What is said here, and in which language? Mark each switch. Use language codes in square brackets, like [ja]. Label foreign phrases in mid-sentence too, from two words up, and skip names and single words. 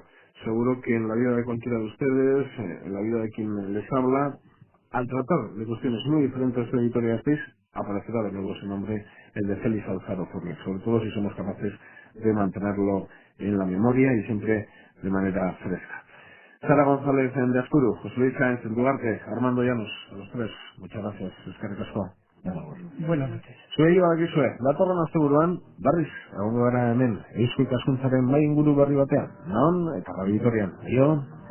[es] Seguro que en la vida de cualquiera de ustedes, en la vida de quien les habla, al tratar de cuestiones muy diferentes de Vitoria Gasteiz, aparecerá de nuevo ese nombre, el de Félix Alfaro Fournier, sobre todo si somos capaces de mantenerlo en la memoria y siempre de manera fresca. Sara González en de Ascuru, José Luis Sáenz en Duarte, Armando Llanos, a los tres, muchas gracias, [eu] Eskerrik asko. [es] Buenas noches. [eu] Zuei badakizue, datorren asteburuan, berriz, egongo gara hemen, Eusko Ikaskuntzaren bai inguru berri batean. Non, eta Radio Vitorian. Aio!